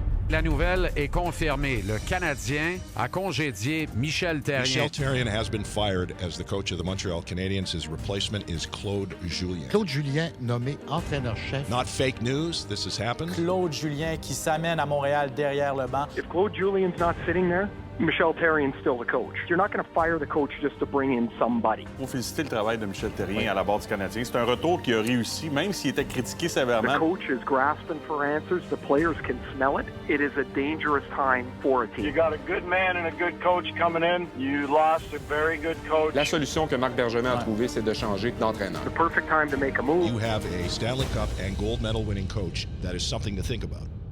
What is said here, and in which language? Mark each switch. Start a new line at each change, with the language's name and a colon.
French: La nouvelle est confirmée. Le Canadien a congédié Michel Therrien.
English: Michel Therrien has been fired as the coach of the Montreal Canadiens. His replacement is Claude Julien.
French: Claude Julien nommé entraîneur-chef.
English: Not fake news. This has happened.
French: Claude Julien qui s'amène à Montréal derrière le banc.
English: If Claude Julien's not sitting there, Michel Therrien's still the coach. You're not going to fire the coach just to bring in somebody.
French: Il faut féliciter le travail de Michel Therrien à la barre du Canadien. C'est un retour qui a réussi, même s'il était critiqué sévèrement.
English: The coach is grasping for answers. The players can smell it. It is a dangerous time for a team. You got a good man and a good coach coming in. You lost a very good coach.
French: La solution que Marc Bergevin a trouvée, c'est de changer d'entraîneur.
English: The perfect time to make a move. You have a Stanley Cup and gold medal winning coach. That is something to think about.